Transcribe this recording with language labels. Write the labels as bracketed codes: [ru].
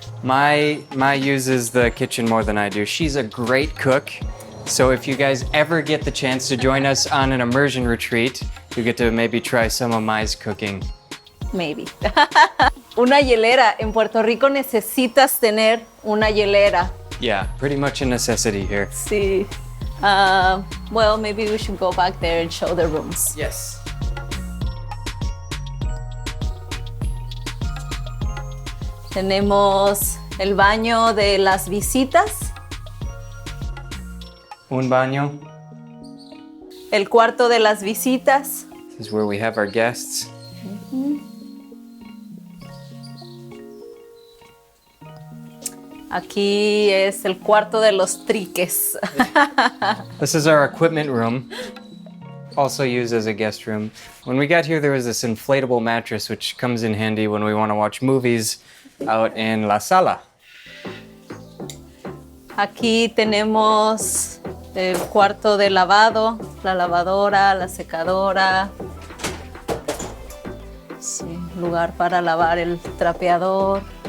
[en] Mai uses the kitchen more than I do. She's a great cook. So if you guys ever get the chance to join us on an immersion retreat, you get to maybe try some of Mai's cooking. Maybe. [es] Una hielera. En Puerto Rico necesitas tener una hielera. [en] Yeah, pretty much a necessity here. [es] Sí. [en] Well, maybe we should go back there and show the rooms. Yes. [es] Tenemos el baño de las visitas. Un baño. El cuarto de las visitas. [en] This is where we have our guests. [es] Aquí es el cuarto de los triques. [en] This is our equipment room, also used as a guest room. When we got here, there was this inflatable mattress, which comes in handy when we want to watch movies out in [es] la sala. Aquí tenemos el cuarto de lavado, la lavadora, la secadora. Sí, lugar para lavar el trapeador.